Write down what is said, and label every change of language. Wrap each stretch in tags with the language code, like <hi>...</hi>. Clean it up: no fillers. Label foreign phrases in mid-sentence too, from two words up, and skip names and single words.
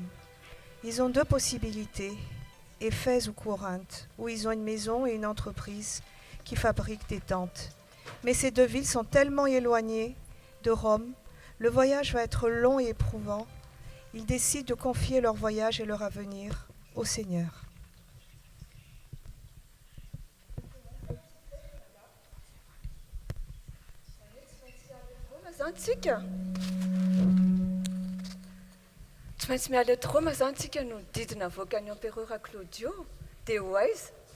<fr>Ils ont deux possibilités, Éphèse ou Corinthe, où ils ont une maison et une entreprise qui fabrique des tentes. Mais ces deux villes sont tellement éloignées de Rome, le voyage va être long et éprouvant. Ils décident de confier leur voyage et leur avenir au Seigneur.</fr> <mg>Antsika tsy maintsy miala eto Roma zany tsika no didina voakan'ny empereur Claudio dia ho aiza</mg>